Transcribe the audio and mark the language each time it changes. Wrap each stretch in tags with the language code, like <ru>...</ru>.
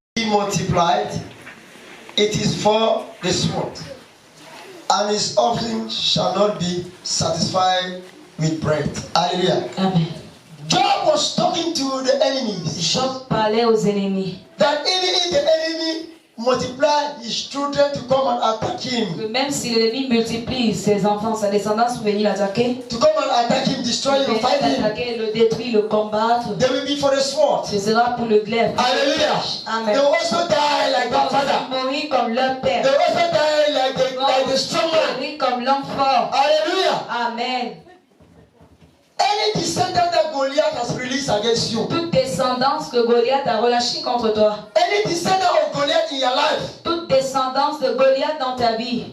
<en>Be multiplied, it is for the sword, and his offering shall not be satisfied with bread. Hallelujah. Amen. Job was talking to the enemies</en> <fr>Job parlait aux ennemis.</fr> <en>that even if the enemy multiply his children to come and attack him,</en> <fr>Que même si l'ennemi multiplie ses enfants, sa descendance pour venir l'attaquer,</fr> <en>to come and attack him, destroy him,</en> <fr>venir</fr> <en>fight him,</en> <fr>l'attaquer, le détruire, le combattre,</fr> <en>they will be for the sword.</en> <fr>ce sera pour le glaive.</fr> <en>Hallelujah. Amen. They will also die like</en> <fr>Ils</fr> <en>their</en> <fr>vont</fr> <en>father.</en> <fr>mourir comme leur</fr> <en>They</en> <fr>père.</fr> <en>will also die like</en> <fr>Ils</fr> <en>the strong</en> <fr>vont</fr> <en>man.</en> <fr>mourir comme l'homme fort.</fr> <en>Hallelujah. Amen. Any descendant that Goliath has released against you,</en> <fr>Toute descendance que Goliath a relâchée contre toi,</fr> <en>any descendant of Goliath in your life,</en> <fr>toute descendance de Goliath dans ta vie,</fr>